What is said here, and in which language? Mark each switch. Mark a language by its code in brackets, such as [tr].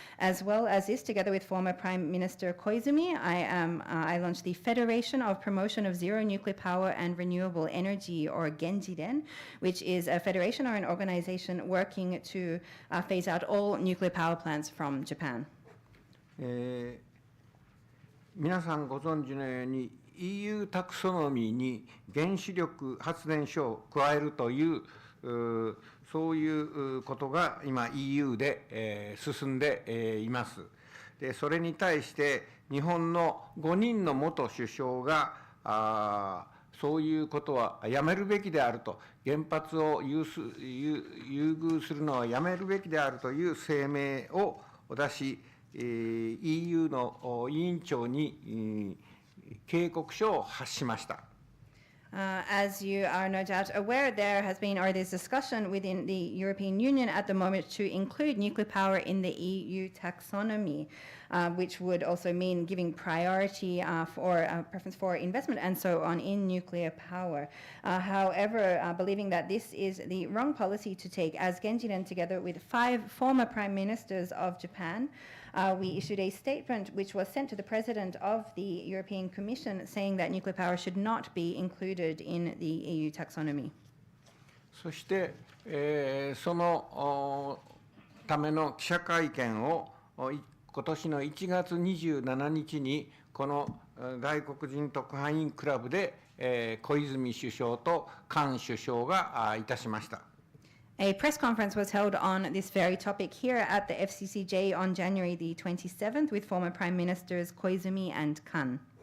[en] As well as this, together with former Prime Minister Koizumi, I launched the Federation of Promotion of Zero Nuclear Power and Renewable Energy, or Genjiden, which is a federation or an organization working to phase out all nuclear power plants from Japan. [ja] 皆さんご存知のように EU タクソノミーに原子力発電所を加えるというそういうことが今 EU で進んでいます。でそれに対して日本の5人の元首相がそういうことはやめるべきであると、原発を優遇するのはやめるべきであるという声明を出し、EU の委員長に警告書を発しました。 [en] As you are no doubt aware, there has been, or there's discussion within the European Union at the moment to include nuclear power in the EU taxonomy, which would also mean giving priority preference for investment and so on in nuclear power. However, believing that this is the wrong policy to take, as Genjiden, together with 5 former prime ministers of Japan, we issued a statement which was sent to the President of the European Commission saying that nuclear power should not be included in the EU taxonomy. [ja] そして、そのための記者会見を今年の1月27日にこの外国人特派員クラブで、小泉首相と菅首相がいたしました。 [en] A press conference was held on this very topic here at the FCCJ on January the 27th with former Prime Ministers Koizumi and Kan.